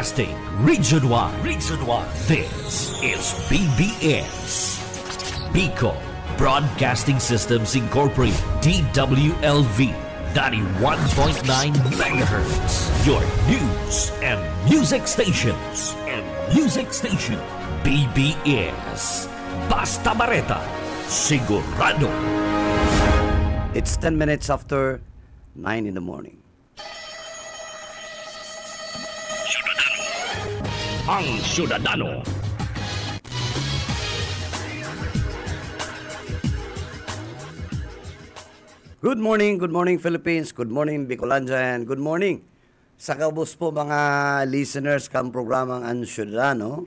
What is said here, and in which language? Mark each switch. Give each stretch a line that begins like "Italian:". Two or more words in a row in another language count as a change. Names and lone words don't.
English: Broadcasting Region 1. Region 1. This is BBS. Bicol Broadcasting Systems Incorporated. DWLV 91.9 MHz. Your news and music stations.
Bikol: BBS. Basta Bareta. Sigurado.
English: It's 10 minutes after 9 in the morning.
Bikol: Ang Syudadano.
English: Good morning Philippines, good morning Bicolandia, and good morning
Bikol: sa kaubos po mga listeners kang programang Ang Syudadano.